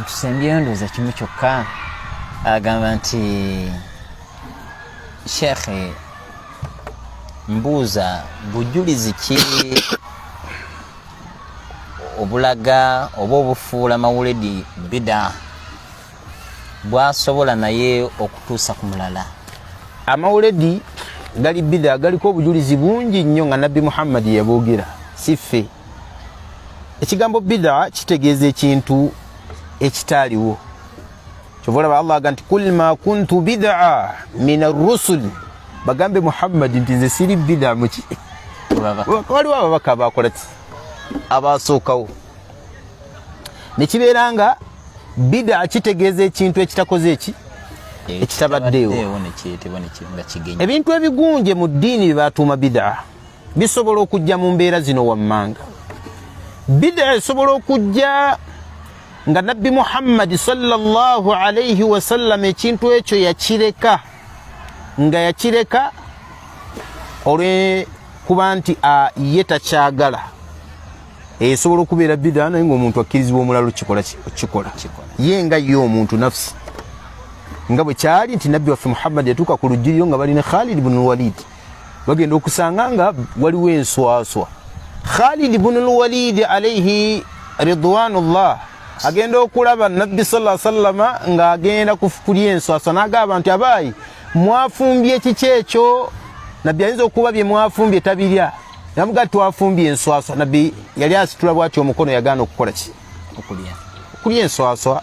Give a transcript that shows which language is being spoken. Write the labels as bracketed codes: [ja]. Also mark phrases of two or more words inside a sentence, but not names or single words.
[lg] Tusembyeyo ndowooza kimu kyokka, agamba nti shekhe mbuuza bujulizi ki obulaga oba obufuula mawuledi bida bwasobola naye okutuusa ku mulala? Amawuledi gali bida galiko obujulizi bungi nnyo nga Nabbi Muhammad yaboogera, si ffe. Ekigambo bida kitegeeza ekintu ekitaaliwo. Kyova olaba Allah aga nti [ar] قل ما كنت بدعا من الرسل, [lg] bagambe Muhammad nti nze siri bida muki. Waliwo ababaka abakola ki abasookawo. Ne kibeera nga bida kitegeeza ekintu ekitakoze eki ekitabaddeewo. Ebintu ebigunje mu ddiini bye batuuma bida bisobola okujja mu mbeera zino wammanga. Bida esobola okujja nga Nabbi Muhammad [ar] صلى الله عليه وسلم [lg] ekintu ekyo yakireka, nga yakireka olw'ekuba nti ye takyagala. Esobola okubeera bida naye ng'omuntu akkirizibwa omulala okikola ye nga ye omuntu nafsi, nga bwe kyali nti Nabbi waffe Muhammad yatuuka ku lujjiriro nga balina Khalid ibn al-Walid, bagenda okusanga nga waliwo enswaswa. Khalid ibn al-Walid [ar] عليه رضوان الله [lg] agenda okulaba Nabbi [ar] صلى الله عليه وسلم [lg] nga agenda kulya enswaswa, n'agamba nti abaayi mwafumbye kiki ekyo? Nabbi ayinza okuba bye mwafumbye tabirya, namuga twafumbye enswaswa. Nabbi yali asitula bw'atyo omukono, yagaana okukola ki okulya enswaswa.